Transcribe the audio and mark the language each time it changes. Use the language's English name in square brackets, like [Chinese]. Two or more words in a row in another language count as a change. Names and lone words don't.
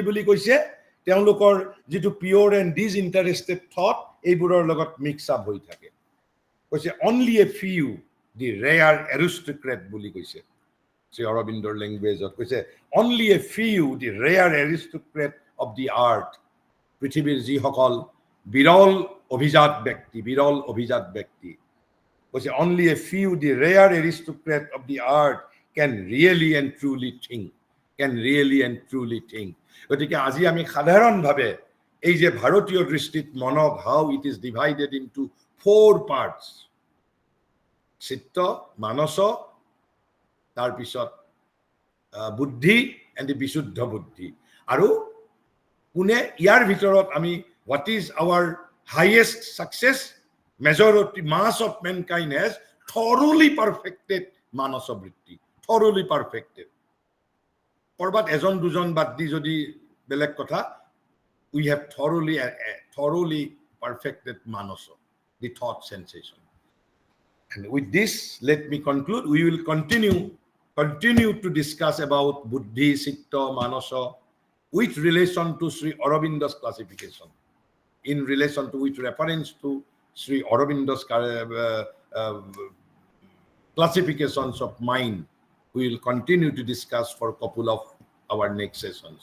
[Assamese] বুলি কৈছে তেওঁলোকৰ যিটো [English] pure and disinterested thought [Assamese] এইবোৰৰ লগত [English] mix up [Assamese] হৈ থাকে কৈছে [English] only a few the rare aristocrat [Assamese] বুলি কৈছে শ্ৰী অৰবিন্দৰ লেংগুৱেজত কৈছে [English] only a few the rare aristocrat of the earth [Assamese] পৃথিৱীৰ যিসকল বিৰল অভিজাত ব্যক্তি কৈছে [English] only a few the rare aristocrat of the earth can really and truly think [Assamese] গতিকে আজি আমি সাধাৰণভাৱে এই যে ভাৰতীয় দৃষ্টিত মনক [English] how it is divided into 4 parts [Assamese] চিত্ত মানস তাৰপিছত বুদ্ধি এণ্ড বিশুদ্ধ বুদ্ধি আৰু কোনে ইয়াৰ ভিতৰত আমি [English] what is our highest success majority mass of mankind has thoroughly perfected [Assamese] মানস বৃত্তি [English] thoroughly perfected [Assamese] কৰবাত এজন দুজন বাদ দি যদি বেলেগ কথা [English] we have thoroughly perfected manaso the thought sensation and with this let me conclude we will continue to discuss about buddhi citta manaso with relation to Sri Aurobindo's classification in relation to with reference to Sri Aurobindo's classifications of mind we will continue to discuss for a couple of our next sessions.